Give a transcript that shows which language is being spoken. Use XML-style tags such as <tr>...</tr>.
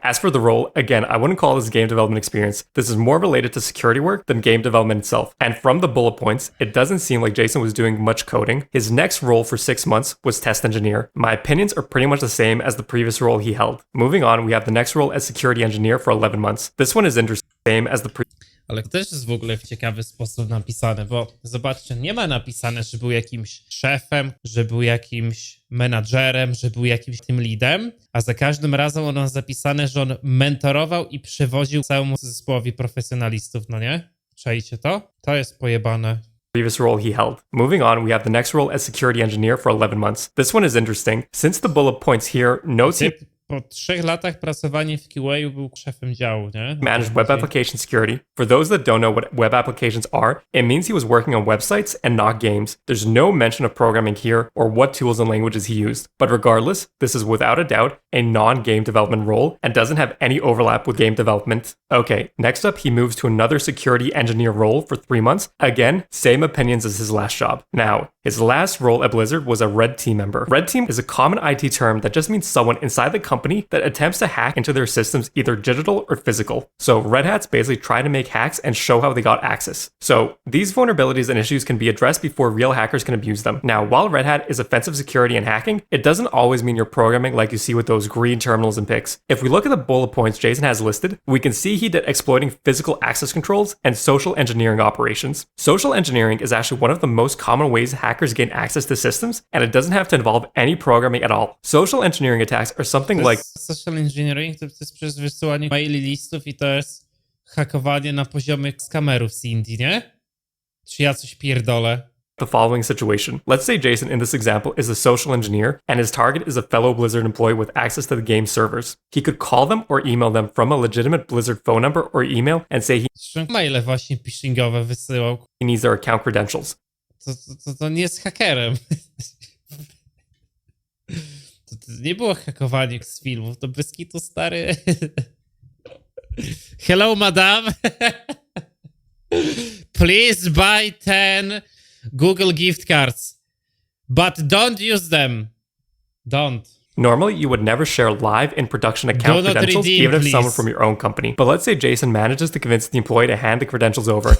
<en>As for the role, again, I wouldn't call this game development experience. This is more related to security work than game development itself. And from the bullet points, it doesn't seem like Jason was doing much coding. His next role for 6 months was test engineer. My opinions are pretty much the same as the previous role he held. Moving on, we have the next role as security engineer for 11 months. This one is interesting, same as the</en> <pl>Ale to też jest w ogóle w ciekawy sposób napisane, bo zobaczcie, nie ma napisane, że był jakimś szefem, że był jakimś menadżerem, że był jakimś tym leadem, a za każdym razem ono jest zapisane, że on mentorował i przewodził całemu zespołowi profesjonalistów, no nie? Czajcie to? To jest pojebane.</pl> <en>Previous role he held. Moving on, we have the next role as security engineer for 11 months. This one is interesting. Since the bullet points here notes he</en> <pl>Typ po 3 latach pracowania w QA był szefem działu, nie?</pl> <en>managed web application security. For those that don't know what web applications are, it means he was working on websites and not games. There's no mention of programming here or what tools and languages he used. But regardless, this is without a doubt a non-game development role and doesn't have any overlap with game development. Okay, next up, he moves to another security engineer role for 3 months. Again, same opinions as his last job. Now, his last role at Blizzard was a red team member. Red team is a common IT term that just means someone inside the company that attempts to hack into their systems, either digital or physical. So Red Hats basically try to make hacks and show how they got access. So these vulnerabilities and issues can be addressed before real hackers can abuse them. Now, while Red Hat is offensive security and hacking, it doesn't always mean you're programming like you see with those green terminals and pics. If we look at the bullet points Jason has listed, we can see he did exploiting physical access controls and social engineering operations. Social engineering is actually one of the most common ways hackers gain access to systems, and it doesn't have to involve any programming at all. Social engineering attacks are something like</en> <pl>Social engineering to jest przez wysyłanie maili listów i to jest hakowanie na poziomie skamerów z Indii, nie? Czy ja coś pierdolę?</pl> <en>the following situation. Let's say Jason in this example is a social engineer and his target is a fellow Blizzard employee with access to the game servers. He could call them or email them from a legitimate Blizzard phone number or email and say he</en> <pl>Maile właśnie phishingowe wysyłał.</pl> <en>needs their account credentials.</en> <pl>To nie jest hakerem. To nie było hakowanie z filmów, to bez kitu stary.</pl> <en>Hello, madam. Please buy 10 Google gift cards, but don't use them. Don't. Normally, you would never share live in production account Do not credentials, redeem, even if please. someone from your own company. But let's say Jason manages to convince the employee to hand the credentials over.</en>